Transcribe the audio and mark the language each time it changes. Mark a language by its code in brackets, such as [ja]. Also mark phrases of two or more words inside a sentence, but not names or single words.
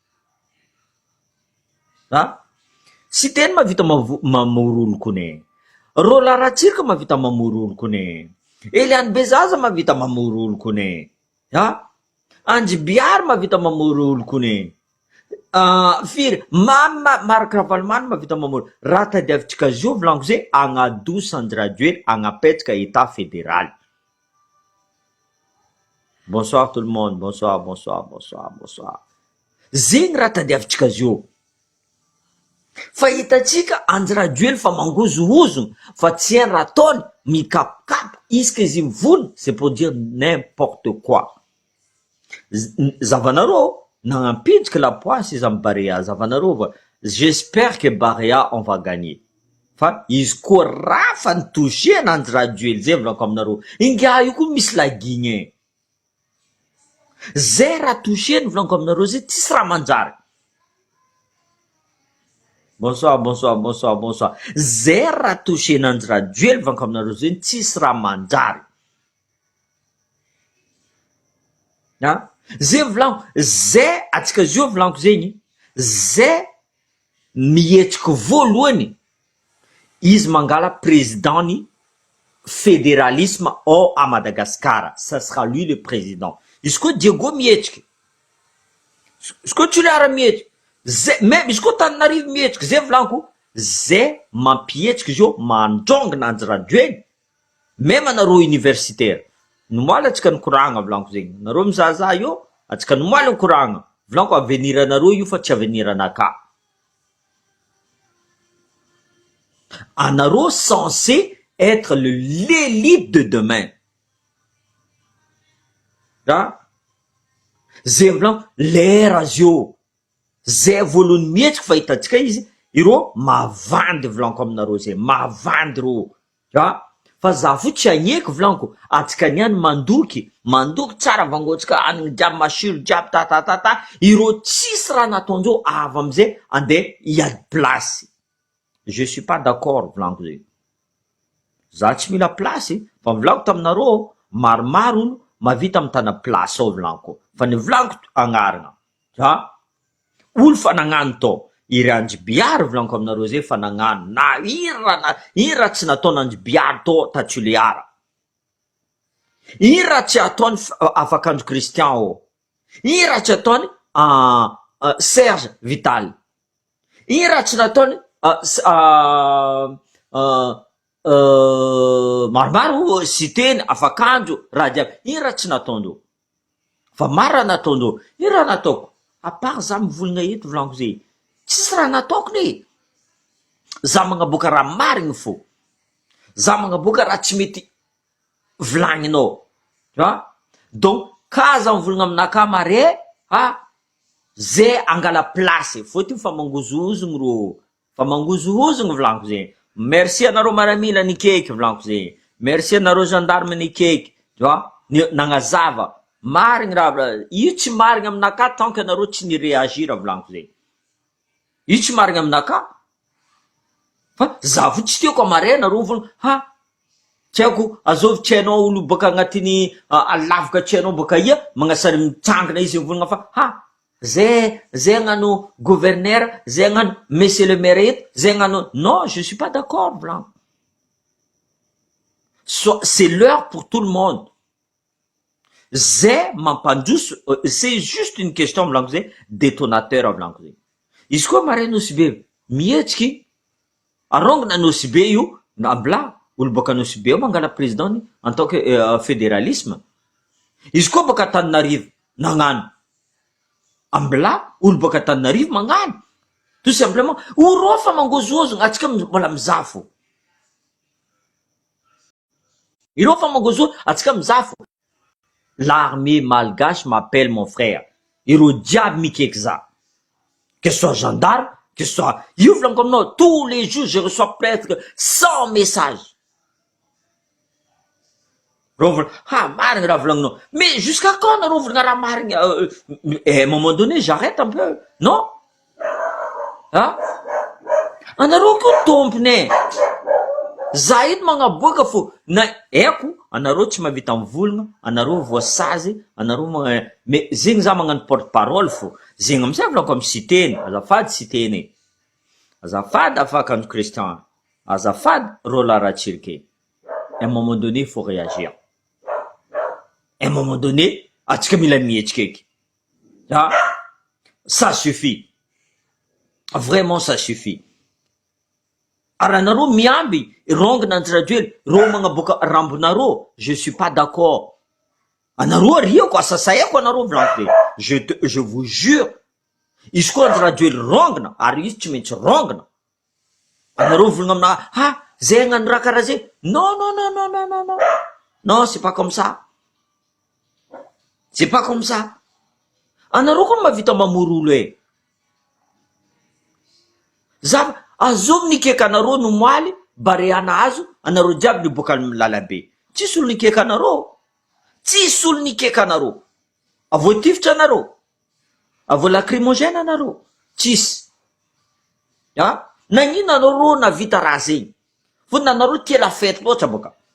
[mg] citeny mavita mamory olo kone, Rola Ratsirika mavita mamory olo kone, Eliane Bezaza mavita mamory olo kone, Anjibiary mavita mamory olo kone, firy Marc Ravalomanana mavita mamory, raha tadiavitsika zio volaniko zay agnadoso Nandry Rajoely agnapetraka [fr] état fédéral. Bonsoir tout le monde, bonsoir. [mg] Zegny raha tadiavitsika zio fa hitatsika Nandry Rajoely fa mangozohozo fa tsy hainy raha ataony mikapokapo isaka izy mivoly, [fr] c'est pour dire n'importe quoi. [mg] Zavanareo nagnampitriky lapoasy izy amy Barea, zavanareo va [fr] j'espère que Barea on va gagner, [mg] fa izy koa raha fa nitouché Nandry Rajoely zay volaniko aminareo, inga io koa misy lagigny zay raha touché volaniko aminareo zay tsisy raha manjary. [fr] Bonsoir. [mg] Zay raha touché Nandry Rajoely volaniko aminareo zay tsisy raha manjary. Zay volaniko, zay atsika zio volaniko zegny, zay mihetsiky voalohany izy mangala président fédéralisme ao à Madagascar, [fr] ça sera lui le président. [mg] Izy koa Diego mihetsiky, izy koa Toliara mihetsiky, même izy koa Tananarivo mihetsiky, zay volaniko zay mampietsiky zio mandrongo Nandry Rajoely, même anareo universitaire nomoaly atsika nikoragna volaniko zegny, nareo mizahazaha io atsika nomaly ny koragna volaniko avenir anareo io fa tsy avenir anaka. [fr] Anareo censé être l'élite de demain. [mg] Zay volaniko lera zio zay voalohany mihetsika fahitatsika izy ireo mavandy volaniko aminareo zay mavandy ro fa za fo tsy agneky volaniko atsika niany mandoky tsara vangotsika anigny jiaby masiro jiaby tatatata ireo tsisy raha nataondreo avy amizay andeha hiady place. [fr] Je suis pas d'accord [mg] volaniko zay. Za tsy mila place fa volaniko taminareo maromaro olo mavita mitana place ao volaniko fa ny volaniko agnarina olo fa nagnano tao iry andribiary volaniko aminareo zay fa nagnano na ira tsy nataony andribiary tao Tatuliara, ira tsy ataony afakandro Christian ao, ira tsy ataony Serge Vital, ira tsy nataony maromaro siteny afakandro raha diaby, ira tsy nataondreo fa mara nataondreo. Ira nataoko [fr] à part [mg] za mivolagna eto volaniko zay tsisy raha nataoko ne, za magnaboaka raha marigny fo, za magnaboaka raha tsy mety volagninao donc ka za mivolagna aminaka mare zay angala place fôtiny fa mangozoozogny ro fa mangozoozogny volaniko zay. Merci anareo maramila nikeky volaniko zay, merci anareo gendarme nikeky nagnazava marigny raha io tsy marigny aminaka tant que anareo tsy nireagira volaniko zay, io tsy marigny aminaka fa za vo tsy tiako amare anareo volagna tsy haiko azovy hainao olo boka agnatiny alavaka tsy hainao boka ia magnasary mitsangana izy mivolagna fa zay agnano gouverneur, zay agnano [fr] monsieur le maire [mg] eto, zay agnano [fr] non, je suis pas d'accord [mg] volaniko. [fr] C'est l'heure pour tout le monde. [mg] Zay mampandroso, [fr] c'est juste une question [mg] volaniko zay [fr] détonateur [mg] volaniko zay. Izy koa mare nosy be mihetsiky arongana nosy be io ambla olo boka nosy be mangala président [fr] en tant que fédéralisme. [mg] Izy koa boka Antananarivo nagnano ambla olo boka Antananarivo magnano [fr] tout simplement [mg] oro fa mangozozogna atsika mbola mizafo, ireo fa mangozozogna atsika mizafo. [fr] L'armée malgache m'appelle mon frère, [mg] ireo diaby mikeky za, [fr] que ce soit gendarme, que ce soit [mg] io volaniko aminao [fr] tous les jours je reçois presque 100 messages. [mg] Marigny raha volagninao, [fr] mais jusqu'à quand [mg] nareo volagna raha marigny? [fr] À un moment donné j'arrête un peu, non? [mg] Anareo ko tompony za eto magnaboaka fo na eko anareo tsy mavita mivolagna, anareo voasazy, anareo mais zegny za magnano [fr] porte parole [mg] fo, zegny amizay volaniko amy siteny, azafady siteny, azafady afakandro Christian, azafady Roland Ratsirike. [fr] À un moment donné il faut réagir, à un moment donné [mg] atsika mila mihetsika eky, [fr] ça suffit, vraiment ça suffit. [mg] Ara anareo miamby rongana anjirajoely ro magnaboaka rambonareo, [fr] je suis pas d'accord. [mg] Anareo ariako asasayako anareo volaniko zay, [fr] je vous jure [mg] izy koa anjirajoely rongana ary izy tsy maintsy rongana anareo volagna amina zay agnano raha karaha zay, [fr] non non non non non non non non, c'est pas comme ça, c'est pas comme ça. [mg] Anareo koa mavita mamory olo za azovy nikeka anareo nomaly bareana azo anareo jiaby niboaka amy lalabe, tsisy olo nikeka anareo, tsisy olo nikeka anareo, avo tifitra anareo, avo lacrymogène anareo, tsisy nagnino anareo navita raha zegny fo nanareo tia [fr] la fête [mg] loatra boka,